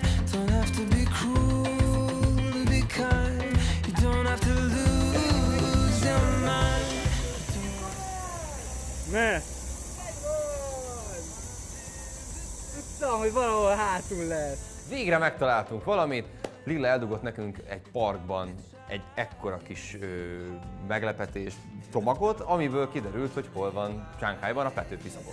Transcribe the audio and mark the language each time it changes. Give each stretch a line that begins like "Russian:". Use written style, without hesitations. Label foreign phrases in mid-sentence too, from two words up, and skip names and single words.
English: Don't have to be cruel to be kind. You don't have to lose your mind.
Hungarian: Tudtam, hogy valahol hátul lesz. Végre megtaláltunk valamit. Lilla eldugott nekünk egy parkban egy ekkora kis meglepetés csomagot, amiből kiderült, hogy hol van Shanghaiban a Petőfi szobor.